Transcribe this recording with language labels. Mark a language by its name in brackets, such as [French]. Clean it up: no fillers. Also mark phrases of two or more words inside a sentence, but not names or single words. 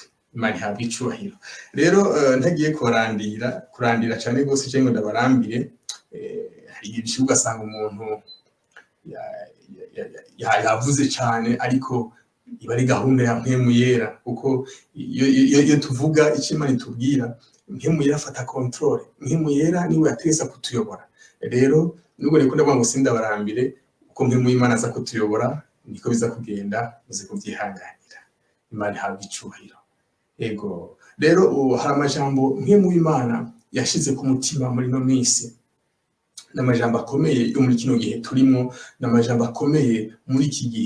[Rundi] Imana ihabwe icubahiro. Rero ntagiye kurandira cyane rwose cyangwa ndabarambire. Hari igihe ugasanga umuntu yavuze cyane, ariko iba ari gahunda ya mpemu yera, kuko iyo tuvuga icyo Imana itubwira, mpemu yera afata control, mpemu yera niwe yategeka kutuyobora. Rero nubwo reko ndavuga ngo sindabarambire, uko mpemu y'Imana aza kutuyobora niko biza kugenda, muze kubyihanganira. Imana ihabwe icubahiro. Ego rero hari amajambo mpemu y'Imana yashize ku mutima muri no minsi, n'amajambo akomeye yo muri kino gihe turimo, n'amajambo akomeye muri iki gihe.